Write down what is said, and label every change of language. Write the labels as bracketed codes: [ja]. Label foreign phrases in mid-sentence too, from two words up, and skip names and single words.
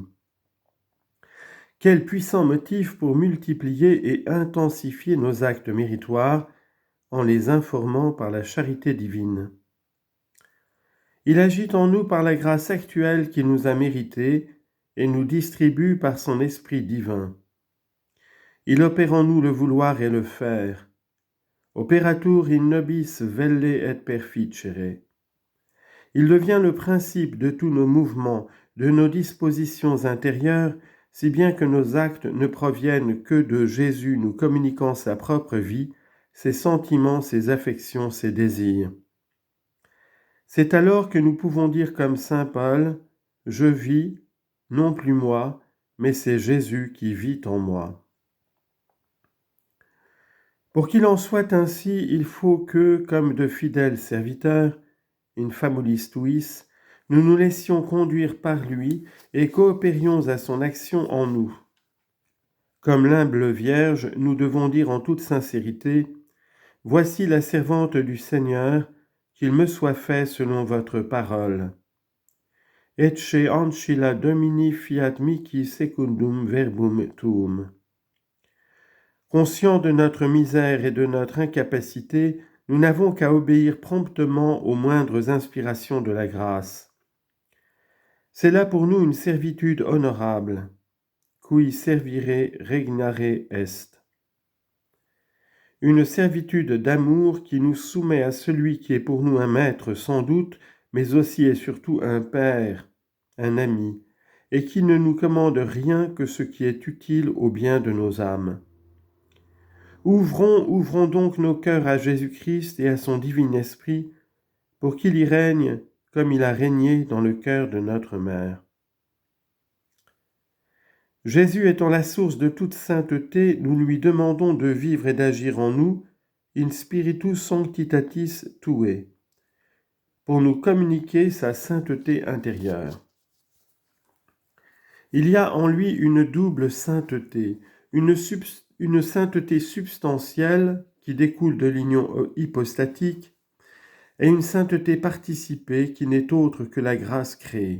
[fr] Quel puissant motif pour multiplier et intensifier nos actes méritoires en les informant par la charité divine. Il agit en nous par la grâce actuelle qu'il nous a méritée et nous distribue par son esprit divin. Il opère en nous le vouloir et le faire. [la] Operatur in nobis velle et perficere. [fr] Il devient le principe de tous nos mouvements, de nos dispositions intérieures, si bien que nos actes ne proviennent que de Jésus nous communiquant sa propre vie, ses sentiments, ses affections, ses désirs. C'est alors que nous pouvons dire comme saint Paul, « Je vis, non plus moi, mais c'est Jésus qui vit en moi ». Pour qu'il en soit ainsi, il faut que, comme de fidèles serviteurs, [la] in famulis tuis, [fr] nous nous laissions conduire par lui et coopérions à son action en nous. Comme l'humble Vierge, nous devons dire en toute sincérité, « Voici la servante du Seigneur, qu'il me soit fait selon votre parole. [la] Ecce ancilla Domini fiat mihi secundum verbum tuum. [fr] » Conscients de notre misère et de notre incapacité, nous n'avons qu'à obéir promptement aux moindres inspirations de la grâce. C'est là pour nous une servitude honorable. [la] Cui servire regnare est. [fr] Une servitude d'amour qui nous soumet à celui qui est pour nous un maître sans doute, mais aussi et surtout un père, un ami, et qui ne nous commande rien que ce qui est utile au bien de nos âmes. Ouvrons donc nos cœurs à Jésus-Christ et à son divin esprit, pour qu'il y règne comme il a régné dans le cœur de notre mère. Jésus étant la source de toute sainteté, nous lui demandons de vivre et d'agir en nous, [la] in spiritus sanctitatis tuae, [fr] pour nous communiquer sa sainteté intérieure. Il y a en lui une double sainteté, une sainteté substantielle qui découle de l'union hypostatique et une sainteté participée qui n'est autre que la grâce créée.